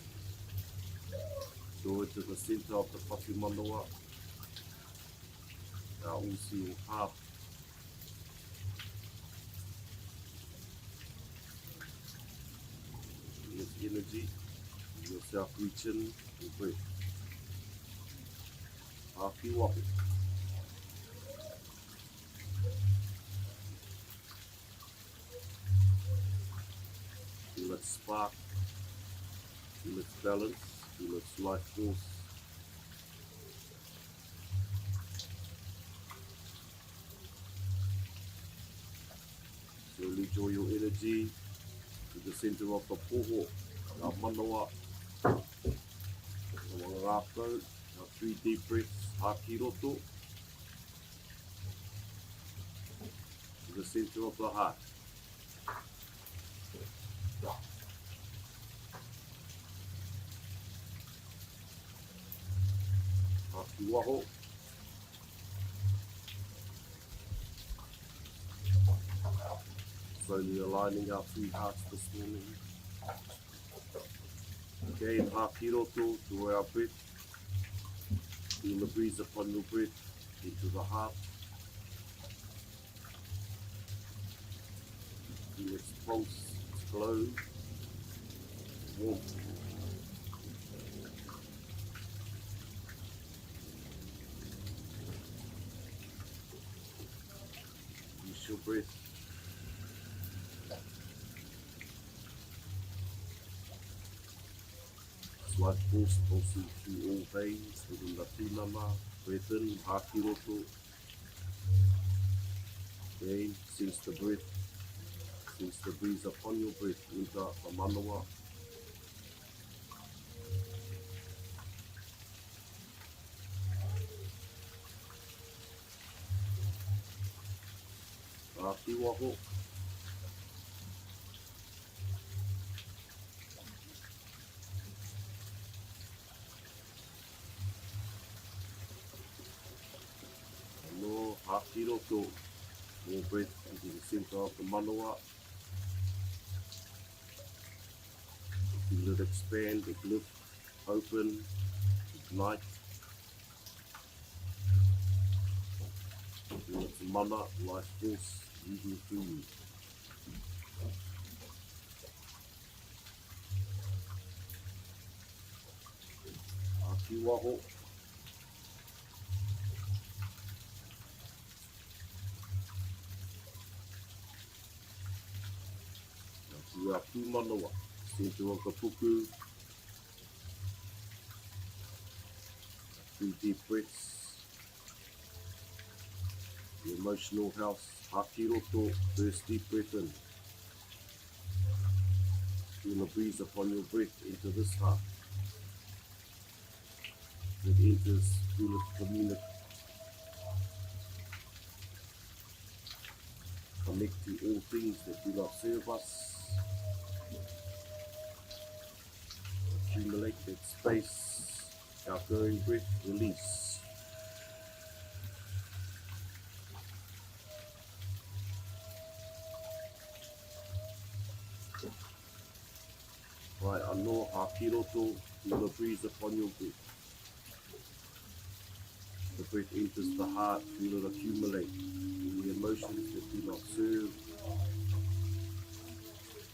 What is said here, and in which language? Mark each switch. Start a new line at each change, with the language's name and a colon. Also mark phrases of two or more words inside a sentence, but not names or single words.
English: Draw it to the center of the
Māori: whaki manawa.
English: Our all-seeing heart. Its energy. Yourself reaching and breath.
Māori: Haki waho.
English: Feel its spark. Feel its balance. Feel its life force. Slowly draw your energy to the center of the poho, our manawa,
Māori: Mahi Rākau,
English: our 3 deep breaths,
Māori: haki roto,
English: to the center of the heart.
Māori: Haki waho.
English: Slowly aligning our 3 hearts this morning. Again,
Māori: haki roto
English: to our breath. Feel the breeze upon your breath into the heart. Feel its pulse, its glow, warmth. Use your breath. Life force pulsing through all veins within the tinana. Breath in,
Māori: haki roto.
English: Again, sense the breath. Sense the breeze upon your breath into the manawa.
Māori: Haki waho. Haki roto.
English: More breath into the center of the manawa. Feel it expand, it lift, open, ignite. Feel its mana, life force, moving through you.
Māori: Haki waho.
English: To our pūmanawa, center of the puku. 3 deep breaths. The emotional house,
Māori: haki roto,
English: first deep breath in. Feel the breeze upon your breath into this heart. It enters, feel it communicate. Connect to all things that do not serve us. Accumulate that space, outgoing breath, release. Right,
Māori: anō, haki roto,
English: feel the breeze upon your breath. The breath enters the heart, feel it accumulate. The emotions that do not serve,